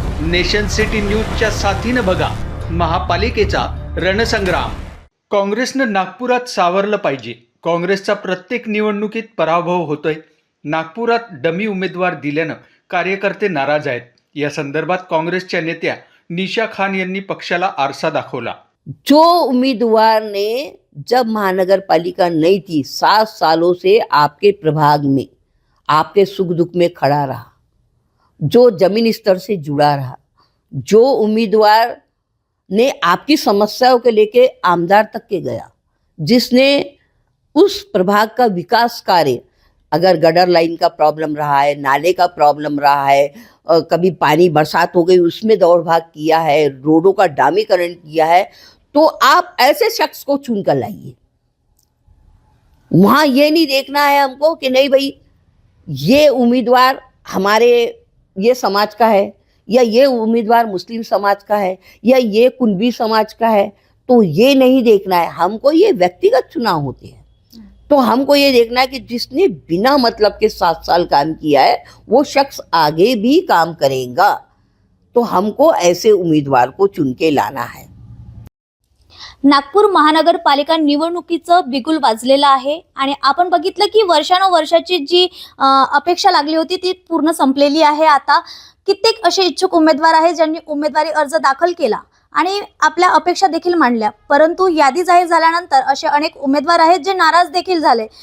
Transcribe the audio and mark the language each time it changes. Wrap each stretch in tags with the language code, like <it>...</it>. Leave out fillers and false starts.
<mr>Nation city न्यूजच्या साथीनं बघा महापालिकेचा रणसंग्राम. काँग्रेसनं नागपुरात सावरलं पाहिजे. काँग्रेसचा प्रत्येक निवडणुकीत पराभव होतोय. नागपुरात डमी उमेदवार दिल्यानं कार्यकर्ते नाराज आहेत. या संदर्भात काँग्रेसच्या नेत्या निशा खान यांनी पक्षाला आरसा दाखवला.</mr> <hi>जो उम्मीदवार ने जब महानगर पालिका नहीं थी 7 सालों से आपके प्रभाग में आपके सुख दुख में खड़ा रहा, जो जमीन स्तर से जुड़ा रहा, जो उम्मीदवार ने आपकी समस्याओं के लेके आमदार तक के गया, जिसने उस प्रभाग का विकास कार्य, अगर गटर लाइन का प्रॉब्लम रहा है, नाले का प्रॉब्लम रहा है, कभी पानी बरसात हो गई उसमें दौड़ भाग किया है, रोडों का डामीकरण किया है, तो आप ऐसे शख्स को चुन कर लाइए. वहां ये नहीं देखना है हमको कि नहीं भाई ये उम्मीदवार हमारे ये समाज का है, या ये उम्मीदवार मुस्लिम समाज का है, या ये कुनबी समाज का है. तो ये नहीं देखना है हमको. ये व्यक्तिगत चुनाव होते हैं. तो हमको ये देखना है कि जिसने बिना मतलब के 7 साल काम किया है वो शख्स आगे भी काम करेगा. तो हमको ऐसे उम्मीदवार को चुन के लाना है.</hi> <mr>नागपूर महानगरपालिका निवडणुकीचं बिगुल वाजलेलं आहे आणि आपण बघितलं की वर्षानुवर्षाची जी अपेक्षा लागली होती ती पूर्ण संपलेली आहे. आता कित्येक असे इच्छुक उमेदवार आहेत ज्यांनी उमेदवारी अर्ज दाखल केला आणि आपल्या अपेक्षा देखील मांडल्या, परंतु यादी जाहीर झाल्यानंतर असे अनेक उमेदवार आहेत जे नाराज देखील झाले.</mr>